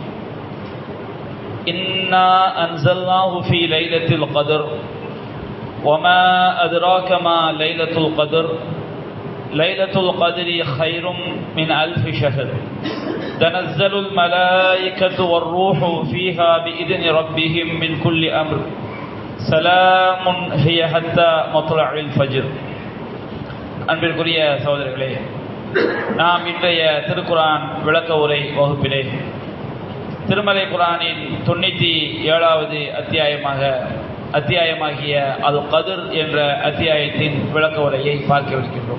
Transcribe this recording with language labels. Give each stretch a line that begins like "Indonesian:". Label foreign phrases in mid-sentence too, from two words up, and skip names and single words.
Arabic: إنا أنزلناه في ليلة القدر وما أدراك ما ليلة القدر ليلة القدر خير من 1000 شهر تنزل الملائكة والروح فيها بإذن ربهم من كل أمر سلام هي حتى مطلع الفجر.
Tamil: அன்பிற்குரிய சகோதரர்களே, நாம் இன்றைய திருக்குரான் விளக்க உரை வகுப்பிலே திருமலை குரானின் 97வது அத்தியாயமாகிய அல் கதிர் என்ற அத்தியாயத்தின் விளக்க உரையை பார்க்கவிருக்கின்றோம்.